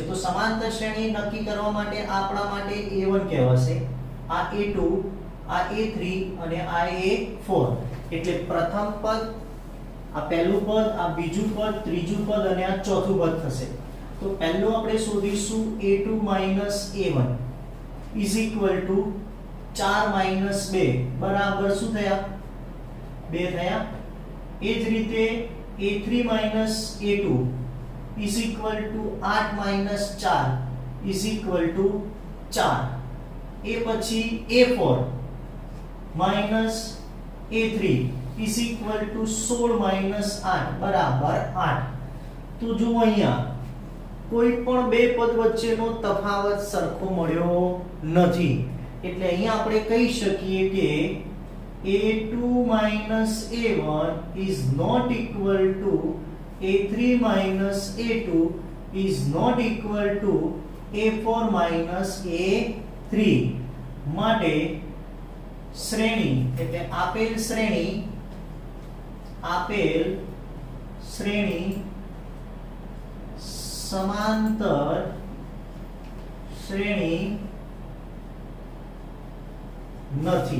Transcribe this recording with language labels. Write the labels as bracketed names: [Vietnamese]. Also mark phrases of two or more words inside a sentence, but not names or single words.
[Gujarati] તો સમાંતર શ્રેણી નક્કી કરવા માટે આપણા માટે A1 કહેવાશે, આ A2, આ A3 અને આ A4. એટલે પ્રથમ પદ, આ પહેલું પદ, આ બીજું પદ, ત્રીજું પદ અને આ ચોથું પદ થશે. તો પહેલું આપણે શોધીશું A2 A1 [English] is equal to [Gujarati] 4 2 બરાબર શું થયા? 2 થયા. એ જ રીતે A3 A2 [English] is equal to [Gujarati] 8 4 [English] is equal to [Gujarati] 4. એ પછી A4 A3 [English] is equal to [Gujarati] 16 8 બરાબર 8. તો જો અહીંયા કોઈ પણ બે પદ વચ્ચેનો તફાવત સરખો મળ્યો નથી. એટલે અહીંયા આપણે કહી શકીએ કે A2 A1 [English] is not equal to [Gujarati] A3 A2 [English] is not equal to [Gujarati] A4 A3. માટે શ્રેણી એટલે આપેલ શ્રેણી સમાંતર શ્રેણી નથી.